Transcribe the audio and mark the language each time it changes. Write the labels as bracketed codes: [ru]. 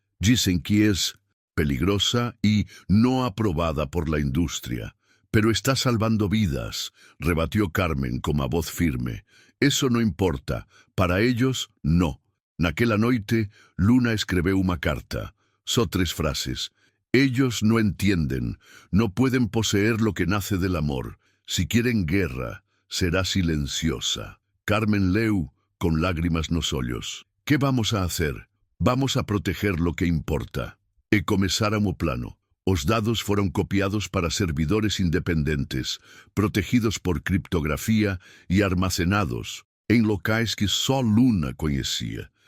[es] Dicen que es peligrosa y no aprobada por la industria. Pero está salvando vidas", rebatió Carmen con a voz firme. "Eso no importa. Para ellos, no." [pt] Naquela noite, Luna escreveu uma carta. Só 3 frases. [es] "Ellos no entienden. No pueden poseer lo que nace del amor. Si quieren guerra, será silenciosa." [pt] Carmen leu con lágrimas nos olhos. [es] "¿Qué vamos a hacer? Vamos a proteger lo que importa." [pt] E começaram o plano. Os dados foram copiados para servidores independentes, protegidos por criptografia e armazenados em locais que só Luna conhecia.